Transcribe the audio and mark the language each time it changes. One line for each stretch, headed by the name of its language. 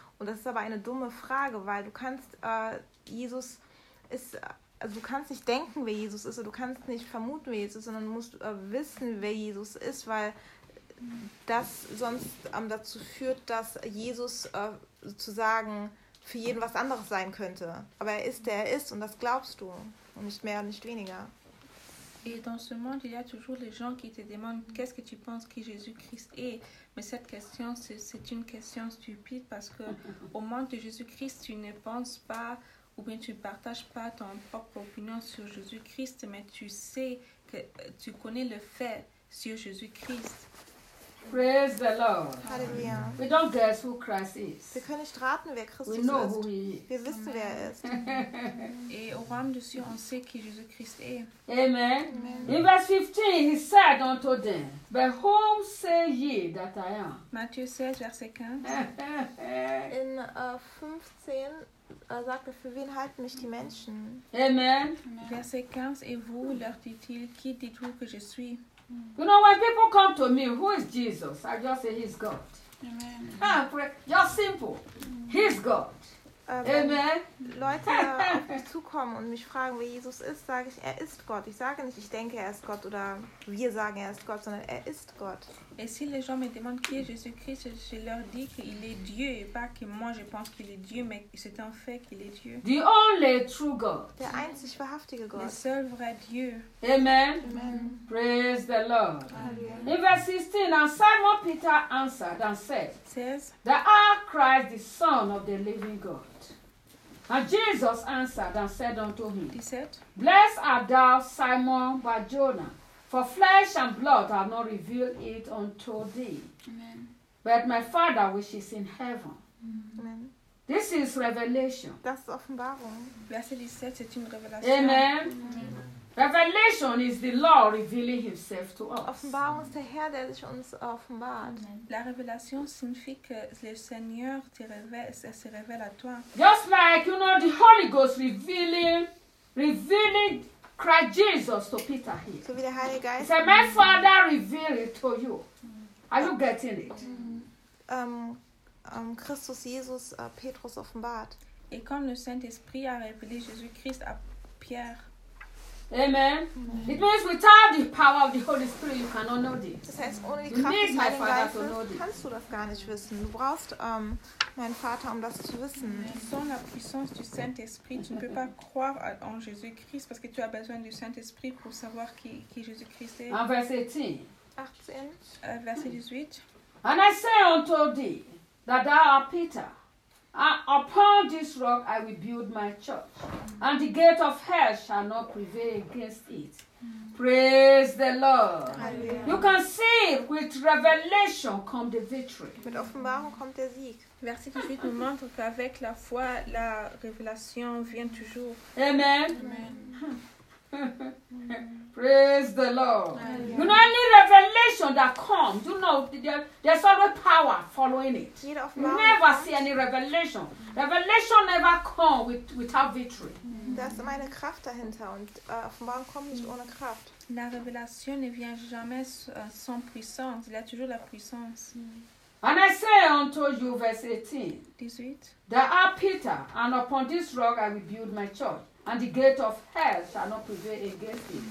German: Und das ist aber eine dumme Frage, weil du kannst Jesus ist, also du kannst nicht denken, wer Jesus ist, oder du kannst nicht vermuten, wer Jesus ist, sondern du musst wissen, wer Jesus ist, weil das sonst dazu führt, dass Jesus sozusagen für jeden was anderes sein könnte. Aber er ist, der er ist, und das glaubst du. Und nicht mehr, nicht weniger.
French: Et dans ce monde, il y a toujours les gens qui te demandent qu'est-ce que tu penses qui Jésus-Christ est. Mais cette question, c'est une question stupide, parce que au monde de Jésus-Christ, tu ne penses pas, ou bien tu ne partages pas ton propre opinion sur Jésus-Christ, mais tu sais, que tu connais le fait sur Jésus-Christ.
English: Praise the Lord. Halleluja. We don't guess who Christ is.
German: Wir können nicht raten, wer Christus ist.
English: We know
German: ist.
English: Who he is.
German: Wir wissen, wer er ist.
French: Et au royaume de Dieu, on sait qui Jésus Christ est. Amen.
English: In verse 15, he said unto them, but whom say ye that I am?
French: Matthieu 16, verset 15.
German: In 15, sagte, für wen halten mich die Menschen? Amen.
French: Verset 15, et vous, leur dit-il, qui dites-vous que je suis?
English: You know, when people come to me, who is Jesus? I just say, he's God. Amen. Just simple. He's God. Amen.
German: Leute auf mich zukommen und mich fragen, wer Jesus ist, sage ich, er ist Gott. Ich sage nicht, ich denke, er ist Gott, oder wir sagen, er ist Gott, sondern er ist Gott.
French: Et si les gens me demandent qui est Jésus-Christ, je leur dis qu'il est Dieu, et pas que moi je pense qu'il est Dieu, mais c'est un fait qu'il est Dieu.
English: The only true God.
German: Der einzig wahrhaftige Gott.
French: Le seul vrai Dieu.
English: Amen. Amen. Praise the Lord. Amen. In verse 16, and Simon Peter answered and said, thou art Christ, the Son of the living God. And Jesus answered and said unto him, he said, blessed art thou, Simon by Jonah. For flesh and blood have not revealed it unto thee, Amen. But my Father which is in heaven. Amen. This is revelation.
German: Das ist Offenbarung.
French: Verset 17, c'est une révélation. Amen. Amen.
English: Revelation is the Lord revealing himself to us.
German: Offenbarung ist der Herr, der sich uns offenbart.
French: La révélation signifie que le Seigneur te révèle, se révèle à toi.
English: Just like, you know, the Holy Ghost revealing Christ Jesus to Peter here.
German: So wie der Heilige Geist.
English: He said, my Father revealed it to you. Are you getting it?
German: Christus Jesus Petrus offenbart.
French: Et comme le Saint-Esprit a révélé Jésus-Christ à Pierre. Amen.
English: It means without the power of the Holy Spirit, you cannot know this.
German: Das heißt, ohne die Kraft des Heiligen Geistes kannst du das gar nicht wissen. Du brauchst meinen Vater, um das zu wissen.
French: Sans la puissance du Saint-Esprit, tu ne peux pas croire en Jésus-Christ, parce que tu as besoin du Saint-Esprit pour savoir qui Jésus-Christ est.
English: Verset 18. And I say unto thee, that thou art Peter. Upon this rock I will build my church, and the gate of hell shall not prevail against it. Praise the Lord. Hallelujah. You can see with revelation come the victory.
German: Mit Offenbarung kommt der Sieg.
French: Verset 18 nous montre qu'avec la foi, la révélation vient toujours. Amen. Amen.
English: Praise the Lord. Hallelujah. You know, any revelation that comes, you know, there's always power following it. You never see any revelation. Revelation never comes without victory.
German: Das ist meine Kraft dahinter und Offenbarung kommt nicht ohne Kraft.
French: La révélation ne vient jamais sans puissance. Il y a toujours la puissance.
English: And I say unto you, verse 18, thou art Peter, and upon this rock I will build my church. And the gate of hell shall not prevail against thee.